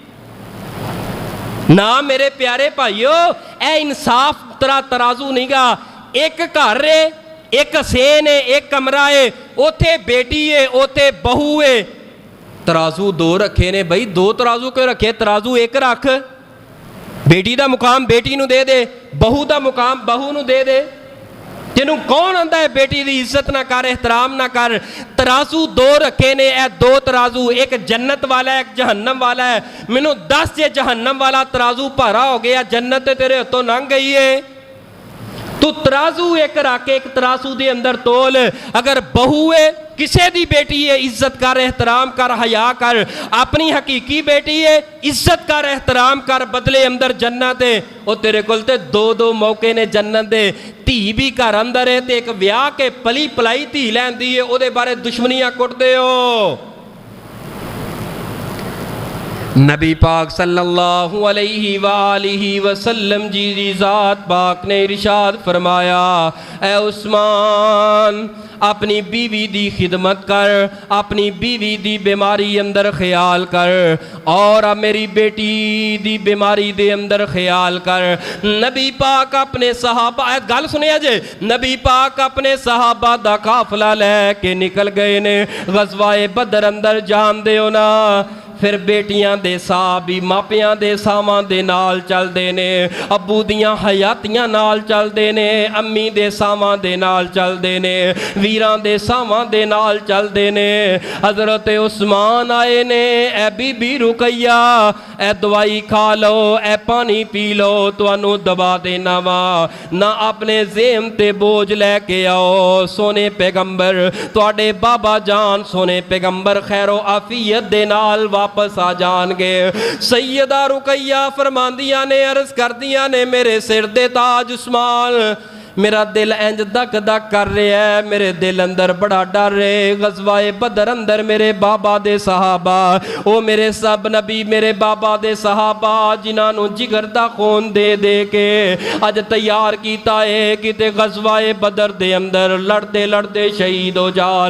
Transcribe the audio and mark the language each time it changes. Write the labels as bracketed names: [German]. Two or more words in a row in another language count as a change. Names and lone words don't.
[Punjabi] نا میرے پیارے بھائیو اے انصاف ترا ترازو نہیں گا۔ ایک گھر ہے، ایک سین ہے، ایک کمرہ ہے، اوتھے بیٹی ہے، اوتھے بہو ہے، ترازو دو رکھے نے بھائی، دو ترازو کیوں رکھے؟ ترازو ایک رکھ، بیٹی دا مقام بیٹی نو دے دے، بہو دا مقام بہو نو دے دے۔ جنہوں کون آندہ ہے بیٹی دی عزت نہ کر، احترام نہ کر؟ ترازو دو رکھے نے، اے دو ترازو، ایک جنت والا ہے ایک جہنم والا ہے۔ منو 10 جے جہنم والا ترازو بھرا ہو گیا، جنت تیرے ہتھوں لنگ گئی ہے۔ تو ترازو ایک رکھ، ایک ترازو دے اندر تول۔ اگر بہو ہے کسے دی بیٹی ہے عزت کر، احترام کر، حیا کر۔ اپنی حقیقی بیٹی ہے عزت کر، احترام کر، بدلے اندر جنت ہے۔ او تیرے کول تے دو موقع نے جنت دے۔ تھی بھی گھر اندر ہے تے ایک ویاہ کے پلی پلائی تھی لیندی ہے، او دے بارے دشمنیاں کٹ دے ہو۔ نبی پاک [Arabic] صلی اللہ علیہ وآلہ وسلم [Punjabi] جی ذات پاک نے ارشاد فرمایا اے عثمان اپنی بیوی دی خدمت کر، اپنی بیوی دی بیماری اندر خیال کر، اور میری بیٹی دی بیماری دے اندر خیال کر۔ نبی پاک اپنے صحابہ، گل سنیا جے، نبی پاک اپنے صحابہ دا قافلہ لے کے نکل گئے نے غزوہ بدر اندر، جان دے ہونا پھر بیٹیاں دے صحابی ماپیاں دے ساواں دے نال چل دے نے، ابو دیاں حیاتیاں نال چل دے نے، امی دے ساواں دے نال چل دے نے، ویراں دے ساواں دے نال چل دے نے۔ حضرت عثمان آئے نے، اے بی بی رقیہ اے دوائی کھا لو، اے پانی پی لو، توانو دبا دینا وا، نہ اپنے ذہن تے بوجھ لے کے آؤ، سونے پیغمبر تواڈے بابا جان سونے پیغمبر خیر و عافیت دے نال واپس آ جان گے۔ سیدہ رقیہ فرماندیاں نے، عرض کردیاں نے، میرے سر دے تاج عثمان، میرا دل انج دھک دھک کر رہا ہے، میرے دل اندر بڑا ڈر ہے. غزوۂ بدر اندر میرے بابا دے صحابہ، او میرے سب نبی میرے بابا دے صحابہ جنہوں نے جگر دا خون دے دے کے اج تیار کیا ہے کتے غزوۂ بدر دے اندر لڑتے لڑتے شہید ہو جان.